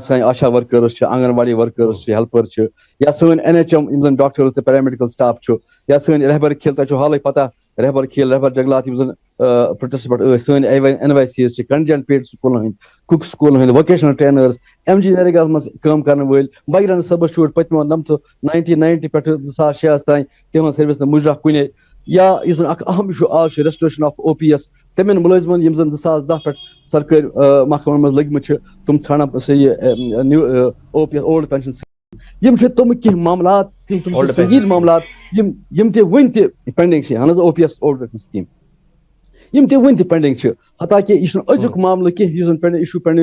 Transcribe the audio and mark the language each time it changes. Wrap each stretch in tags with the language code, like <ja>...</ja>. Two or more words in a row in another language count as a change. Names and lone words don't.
<ks>سٲنۍ آشا ورکٲرٕس آنگن واڑی ورکٲرٕس ہیلپر یا سٲنۍ NHM یم زن ڈاکٹٲرٕس تہٕ</ks> <en>paramedical staff</en> <ks>چھُ یا سٲنۍ رہبر کھیل تۄہہِ چھُ حالٕے پتہ رہبر کھیل رہبر جنگلات یم زن پروٹیسٹ پٮ۪ٹھ ٲسۍ سٲنۍ NYCs چھِ</ks> <en>contingent paid</en> <ks>سکوٗلن ہٕنٛدۍ کُک سکوٗلن ہٕنٛدۍ</ks> <en>vocational trainers</en> <ks>MG نریگاہس منٛز کٲم کرن وٲلۍ بغیرن صٲبس چھُ پٔتمیو 1990 پٮ۪ٹھ 2006 تام تِہنٛز سٔروِس نہٕ مُجراہ کُنے. یا یُس زن اکھ اہم اِشوٗ آز چھُ</ks> <en>restoration of OPS</en> <ks>تِمن مُلٲزمن یم زن 2010 پٮ۪ٹھ سرکٲرۍ محکمن منٛز لٔگمٕتۍ چھِ تِم ژھانڈان سا یہِ</ks> <en>OPS old pension</en> <ks>یم چھِ تِم کینٛہہ معاملات سنگیٖن معاملات یم تہِ وُنہِ تہِ پینڈنگ چھِ. اہن حظ</ks> <en>OPS old pension scheme</en> <ks>یم تہِ وُنہِ تہِ پینڈنگ چھِ. حتاکہِ یہِ چھُنہٕ أزیُک معاملہٕ کینٛہہ یُس زن اِشوٗ پینڈنگ چھُ.</ks>